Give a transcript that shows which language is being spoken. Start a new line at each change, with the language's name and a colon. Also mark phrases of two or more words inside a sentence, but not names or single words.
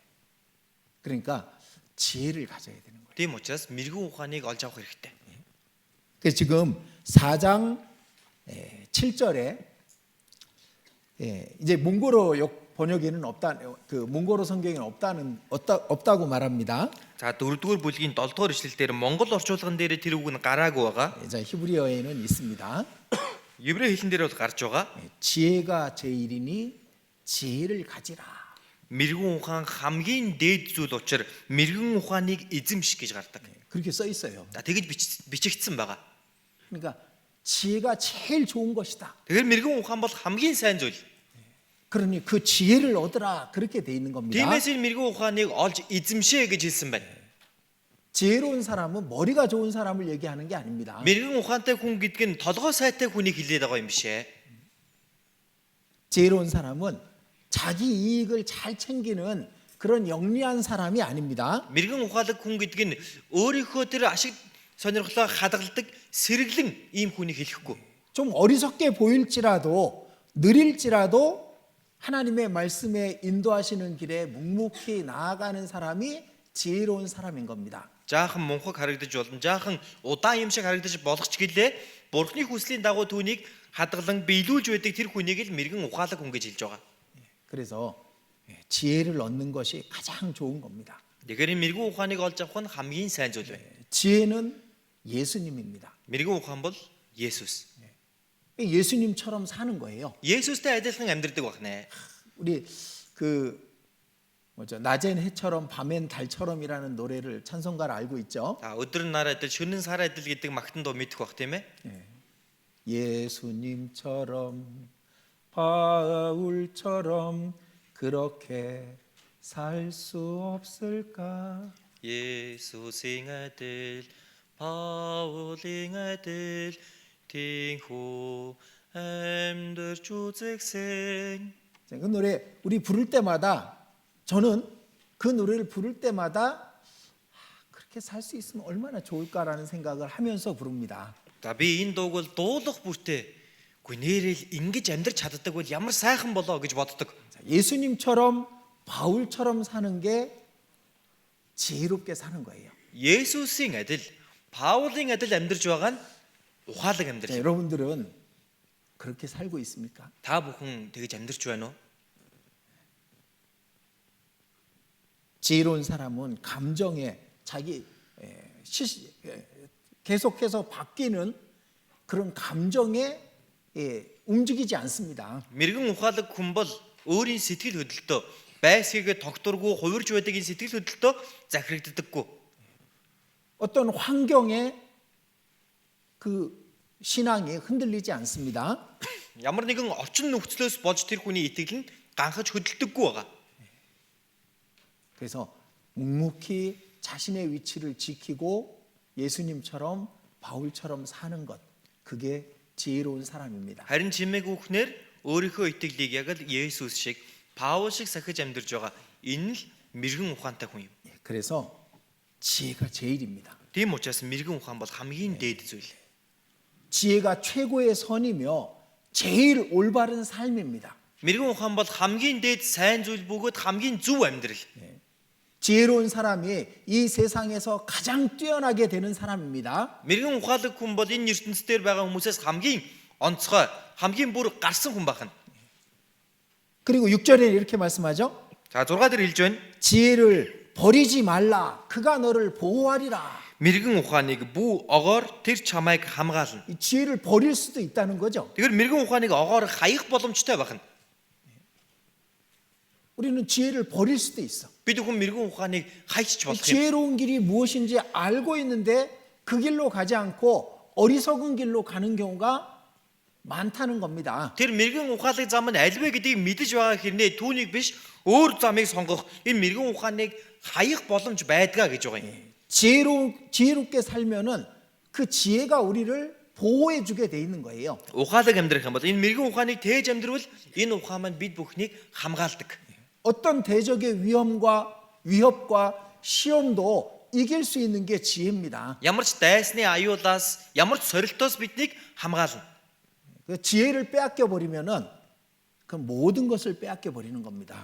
Korean: 그러니까 지혜를 가져야 되는 거예요.
Mongolian: Тийм учраас мэрэгэн ухааныг олж авах хэрэгтэй.
Korean: 그래서 지금 4장 7절에 이제 몽고로 번역에는 없다, 그 몽고로 성경에는 없다고 말합니다.
Mongolian: За 4-р бүлгийн 7-р ишлэл дээр Монгол орчуулган дээр тэр үг нь гараагүй байгаа.
Korean: 자, 히브리어에는 있습니다.
Mongolian: Еврей хэлэн дээр бол гарч байгаа.
Korean: 지혜가 제일이니 지혜를 가지라.
Mongolian: Мэрэгэн ухаан хамгийн дээд зүйл учраас мэрэгэн ухааныг эзэмших гэж гардаг.
Korean: 그렇게 써 있어요.
Mongolian: За тэгж бичигдсэн байгаа.
Korean: 그러니까 지혜가 제일 좋은 것이다.
Mongolian: Тэгэхээр мэрэгэн ухаан бол хамгийн сайн зүйл.
Korean: 그러니 그 지혜를 얻으라 그렇게 돼 있는 겁니다.
Mongolian: Тиймээс энэ мэрэгэн ухааныг олж эзэмшээ гэж хэлсэн байна.
Korean: 지혜로운 사람은 머리가 좋은 사람을 얘기하는 게 아닙니다.
Mongolian: Мэрэгэн ухаантай хүн гэдэг нь толгой сайтай хүнийг хэлээд байгаа юм биш ээ.
Korean: 지혜로운 사람은 자기 이익을 잘 챙기는 그런 영리한 사람이 아닙니다.
Mongolian: Мэрэгэн ухаалаг хүн гэдэг нь өөрийнхөө тэр ашиг сонирхлоо хадгалдаг сэргэлэн ийм хүнийг хэлэхгүй.
Korean: 좀 어리석게 보일지라도 느릴지라도 하나님의 말씀에 인도하시는 길에 묵묵히 나아가는 사람이 지혜로운 사람인 겁니다.
Mongolian: Жаахан мунхаг харагдаж болно. Жаахан удаан юм шиг харагдаж болох ч гэлээ Бурхны хүслийн дагуу түүнийг хадгалан биелүүлж байдаг тэр хүнийг л мэрэгэн ухаалаг хүн гэж хэлж байгаа.
Korean: 그래서 지혜를 얻는 것이 가장 좋은 겁니다.
Mongolian: Тэгэхээр энэ мэрэгэн ухааныг олж авах нь хамгийн сайн зүйл байна.
Korean: 지혜는 예수님입니다.
Mongolian: Мэрэгэн ухаан бол Есүс.
Korean: 예수님처럼 사는 거예요.
Mongolian: Есүстэй адилхан амьдрдаг байна.
Korean: 우리 낮엔 해처럼 밤엔 달처럼이라는 노래를 찬송가를 알고 있죠.
Mongolian: Өдөр нь нар адил шөнө нь сар адил гэдэг магтан дуу мэдэх бах тийм ээ.
Korean: 예수님처럼 바울처럼 그렇게 살 수 없을까?
Mongolian: Есүсийн адил Паулын адил Тинхүү амьдарч үзэгсэн.
Korean: 그 노래 우리 부를 때마다 저는 그 노래를 부를 때마다 그렇게 살 수 있으면 얼마나 좋을까라는 생각을 하면서 부릅니다.
Mongolian: За би энэ дууг бол дуулах бүртээ үгүй нэрэл ингэж амьдрч чаддаг бол ямар сайхан болоо гэж боддог.
Korean: 예수님처럼 바울처럼 사는 게 지혜롭게 사는 거예요.
Mongolian: Есүсийн адил Паулын адил амьдрж байгаа нь ухаалаг амьдрал.
Korean: 여러분들은 그렇게 살고 있습니까?
Mongolian: Та бүхэн тэгж амьдрч байна уу?
Korean: 지혜로운 사람은 감정에 자기 계속해서 바뀌는 그런 감정에 움직이지 않습니다.
Mongolian: Мэргэн ухаалаг хүн бол өөрийн сэтгэл хөдлөлтөө байсгийг тогтворгүй хувирж байдаг энэ сэтгэл хөдлөлтөө захирагддаггүй.
Korean: 어떤 환경에 그 신앙이 흔들리지 않습니다.
Mongolian: Ямар нэгэн орчин нөхцлөөс болж тэр хүний итгэл нь ганхаж хөдөлдөггүй байгаа.
Korean: 그래서 묵묵히 자신의 위치를 지키고 예수님처럼 바울처럼 사는 것, 그게 지혜로운 사람입니다.
Mongolian: Харин чимээг үхнээр өөрийнхөө итгэлийг яг л Есүс шиг Паул шиг сахиж амьдарч байгаа. Энэ л мэрэгэн ухаантай хүн юм.
Korean: 그래서 지혜가 제일입니다.
Mongolian: Тийм учраас мэрэгэн ухаан бол хамгийн дээд зүйл.
Korean: 지혜가 최고의 선이며 제일 올바른 삶입니다.
Mongolian: Мэрэгэн ухаан бол хамгийн дээд сайн зүйл бөгөөд хамгийн зөв амьдрал.
Korean: 지혜로운 사람이 이 세상에서 가장 뛰어나게 되는 사람입니다.
Mongolian: Мэрэгэн ухаалаг хүн бол энэ ертөнцийн дээр байгаа хүмүүсээс хамгийн онцгой, хамгийн бүр гарсан хүн байна.
Korean: 그리고 6절에 이렇게 말씀하죠.
Mongolian: За 6-аар хэлж байна.
Korean: 지혜를 버리지 말라. 그가 너를 보호하리라.
Mongolian: Мэрэгэн ухааныг бүү огоор тэр чамайг хамгаална.
Korean: 이 지혜를 버릴 수도 있다는 거죠.
Mongolian: Тэгэхээр мэрэгэн ухааныг огоор хаях боломжтой байна.
Korean: 우리는 지혜를 버릴 수도 있어.
Mongolian: Бид хүн мэрэгэн ухааныг хайчих болох юм.
Korean: 지혜로운 길이 무엇인지 알고 있는데 그 길로 가지 않고 어리석은 길로 가는 경우가 많다는 겁니다.
Mongolian: Тэр мэрэгэн ухаалаг зам нь альвэ гэдгийг мэдэж байгаа хэрнээ түүнийг биш өөр замыг сонгох энэ мэрэгэн ухааныг хаях боломж байдгаа гэж байгаа юм.
Korean: 지혜롭게 살면은 그 지혜가 우리를 보호해 주게 돼 있는 거예요.
Mongolian: Ухаалаг амьдрах юм бол энэ мэрэгэн ухааныг тээж амьдрал энэ ухаан маань бид бүхнийг хамгаалдаг.
Korean: 어떤 대적의 위협과 시험도 이길 수 있는 게 지혜입니다.
Mongolian: Ямар ч дайсны аюулаас ямар ч сорилтоос биднийг хамгаална.
Korean: 그 지혜를 빼앗겨 버리면은 그 모든 것을 빼앗겨 버리는 겁니다.